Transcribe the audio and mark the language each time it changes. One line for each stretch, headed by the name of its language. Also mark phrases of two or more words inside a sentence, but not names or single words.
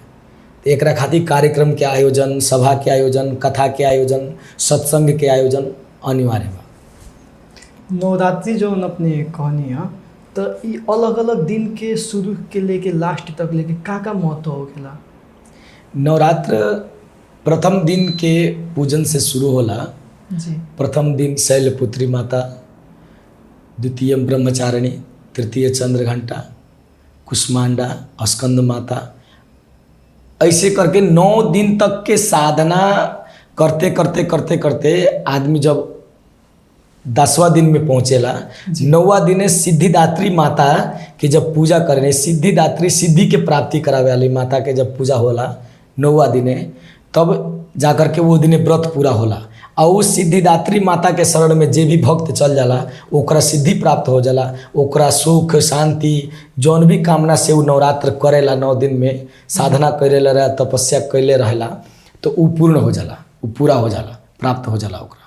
Bhojpuri: तो एकरा खातिर कार्यक्रम के आयोजन, सभा के आयोजन, कथा के आयोजन, सत्संग के आयोजन अनिवार्य बा। नवरात्रि जौन अपने कहनी है तो ई अलग अलग दिन के शुरू के लेके लास्ट तक लेके का महत्व होखेला? नवरात्र प्रथम दिन के पूजन से शुरू होला जी। प्रथम दिन शैलपुत्री माता, द्वितीय ब्रह्मचारिणी, तृतीय चंद्रघंटा, कुष्मांडा, स्कंद माता, ऐसे करके 9 दिन तक के साधना करते करते करते करते आदमी जब 10वां दिन में पहुँचेला, 9वां दिन सिद्धिदात्री माता के जब पूजा करें, सिद्धिदात्री सिद्धि के प्राप्ति करावे वाली माता के जब पूजा होला 9वां दिन, तब जाकर के वो दिन व्रत पूरा होला। और उस सिद्धिदात्री माता के शरण में जे भी भक्त चल जाला ओकरा सिद्धि प्राप्त हो जाला, ओकरा सुख शांति जौन भी कामना से वो नवरात्र करेला, 9 दिन में साधना करेला रहे, तपस्या कैले रहेला, तो वो पूर्ण हो जाला, वो पूरा हो जाला, प्राप्त हो जाला ओकरा।